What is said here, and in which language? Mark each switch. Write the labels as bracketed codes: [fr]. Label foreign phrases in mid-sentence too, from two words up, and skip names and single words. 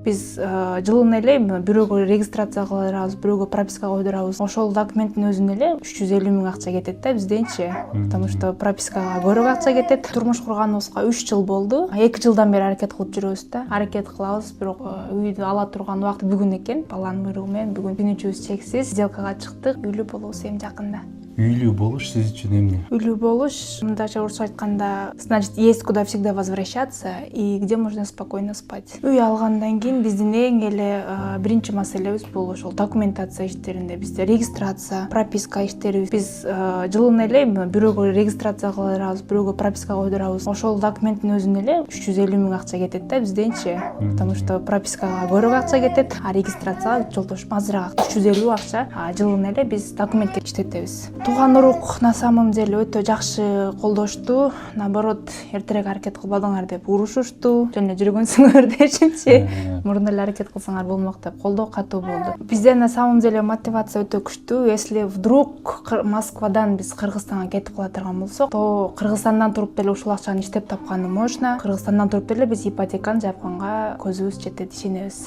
[ky] Биз жылына эле бирөөгө регистрация кылдырабыз, бирөөгө прописка койдурабыз. Ошол документтин өзүнө эле 350 000 акча кетет да бизденчи. [ru] Потому что [ky] пропискага көбүрөөк акча кетет. Турмуш курганыбызга 3 жыл болду. 2 жылдан бери аракет кылып жүрөбүз да. Аракет кылабыз, бирок үйдү ала турган убакыт бүгүн экен. Баланын буйругу менен бүгүн күнүчүбүз чексиз. Сделкага чыктык. Үйлүү болобуз эми жакында. Үйлүү болуш сиз үчүн эмне? Үйлүү болуш, мындайча орусча айтканда, [ru] значит, есть куда всегда возвращаться и где можно спокойно спать. [ky] Үй алгандан кийин биздин эң эле биринчи маселебиз бул ошол документация иштеринде. Бизде регистрация, прописка иштери. Биз жылына эле бирөөгө регистрация кылдырабыз, бирөөгө прописка койдурабыз. Ошол документтин өзүнө эле 350 000 акча кетет да бизденчи. [ru] Потому что [ky] пропискага көбүрөөк акча кетет, а регистрацияга жолдошуп азыраак 350 акча. Жылына эле биз документке иштетебиз. Тууган урук [ru] на самом деле [ky] өтө жакшы колдошту. Наоборот, эртерээк аракет кылбадыңар деп урушушту. Жана жүргөнсүңөр дешимчи. Мурун эле аракет кылсаңар болмок деп колдоо катуу болду. Бизде [ru] на самом деле [ky] мотивация өтө күчтүү. [ru] Если вдруг [ky] Москвадан биз Кыргызстанга кетип кала турган болсок, то Кыргызстандан туруп деле ушул акчаны иштеп тапканы можно. Кыргызстандан туруп деле биз ипотеканы жапканга көзүбүз жетет, ишенебиз.